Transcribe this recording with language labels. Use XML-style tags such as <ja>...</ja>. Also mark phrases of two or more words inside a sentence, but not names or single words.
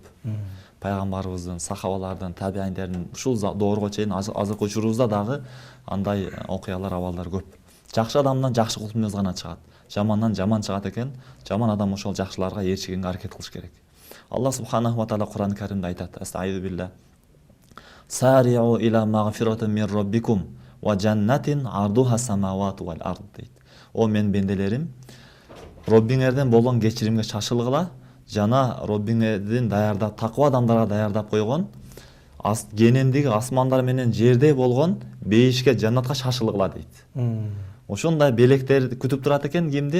<ky>Пайгамбарыбыздын, сахабалардын, табииндердин ушул доорго чейин азыркы учурубузда дагы андай окуялар, абалдар көп. Жакшы адамдан жакшы кулк мүнөз гана чыгат. Жамандан жаман чыгат экен. Жаман адам ошол жакшыларга ээрчигенге аракет кылыш керек.</ky> <ar>الله سبحانه وتعالى</ar> <ky>Кур'ан Каримде айтат:</ky> <ar>أستعيذ بالله. سارعوا إلى مغفرة من ربكم وجنة عرضها السماوات والأرض дейт.</ar> <ky>О мен бенделерим, Роббиңерден болгон кечиримге шашылгыла, жана Роббиңердин даярдап, таква адамдарга даярдап койгон кенендиги асмандар менен жерде болгон бейишке, жаннатка шашылгыла дейт. Ошондой белектер күтүп турат экен кимди?</ky>